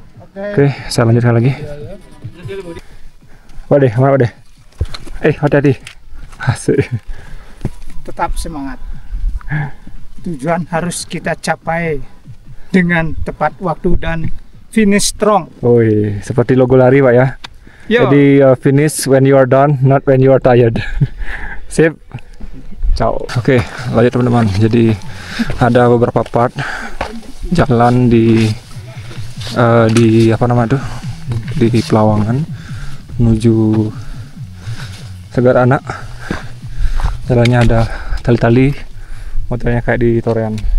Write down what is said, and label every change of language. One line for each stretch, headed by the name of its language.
Indonesian: Oke, saya lanjutkan lagi. Waduh, mana waduh? Hati-hati. Asik. Tetap semangat. Tujuan harus kita capai dengan tepat waktu dan
English: finish strong.
Indonesian: Woi, seperti logo lari Pak ya. Yo. Jadi
English: finish when you are done, not when you are tired.
Indonesian: Sip. Ciao. Oke, lanjut teman-teman. Jadi ada beberapa part jalan di apa nama tuh? Di Pelawangan menuju Segar Anak. Jalannya ada tali-tali, modelnya kayak di Torean.